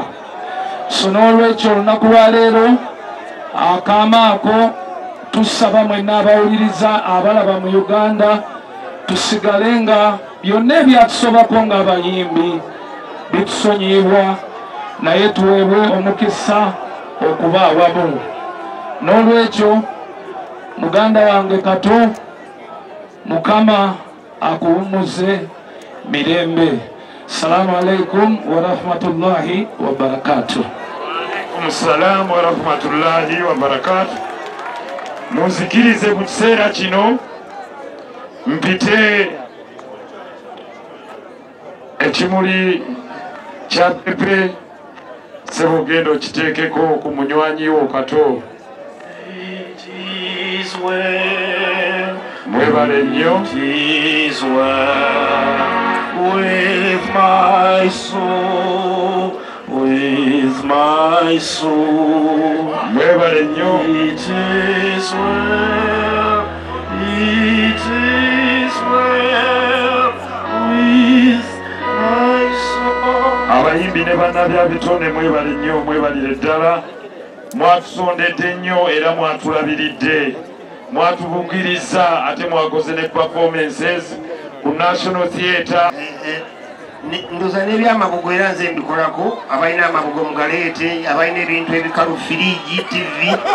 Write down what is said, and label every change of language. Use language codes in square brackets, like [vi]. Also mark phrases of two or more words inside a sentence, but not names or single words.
[lg] So n'olwekyo olunaku lwaleero akaama ako tusaba mwenna abawuliriza abalaba mu Uganda tusigale nga byonna ebyatusobako ng'abayimbi bitusonyiyibwa, naye tuweebwe omukisa okuba awamu. N'olwekyo muganda wange Kato, Mukama akuwummuze mirembe. [ar] السلام عليكم ورحمة الله وبركاته. السلام ورحمة الله وبركاته. [lg] Munzikirize mu kiseera kino mpite ekimuli kya pepe sebugendo kiteekeko ku munywanyi wo Kato. Mwebale nnyo. [en] With my soul, with my soul, [lg] mwebale nnyo. [en] it is well, it is well with my soul. [lg] Abayimbi ne bannabyabitonde mwebale nnyo, mwebalire ddala. Mwatusondedde nnyo era mwatulabiridde, mwatubugiriza ate mwakoze ne performances ku National Theatre. Ndoza n'ebyamabugo era nze mbikolako, abalina amabugo mugaleete, abalina ebintu ebikalu firiji, TV.